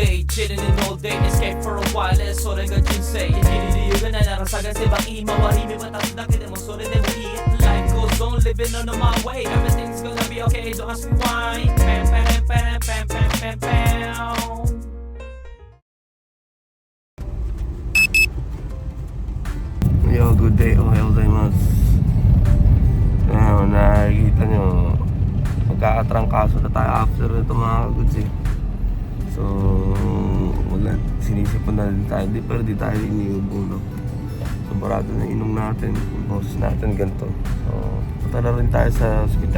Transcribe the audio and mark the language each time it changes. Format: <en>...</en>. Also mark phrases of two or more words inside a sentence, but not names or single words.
<en>chilling in all day, escape for a while,</en> <ja>それが人生生きる理由がないなら探せばいい周り見渡すだけでもそれでもいい</ja> <en>Life goes on, living on my way Everything's gonna be okay, don't ask me why</en> <ja>Pam, pam, pam, pam, pam, pam, pam</ja> <en>Yo, good day.</en> <ja>おはようございます.</ja> <tl>Nakikita nyo, magkakatrangkaso na tayo after ito mga kaguds eh. So, wala, sinisipon na din tayo. Pero di tayo iniubo, no? So, barado na inom natin. Yung boses natin ganito. So, punta na rin tayo sa hospital.</tl>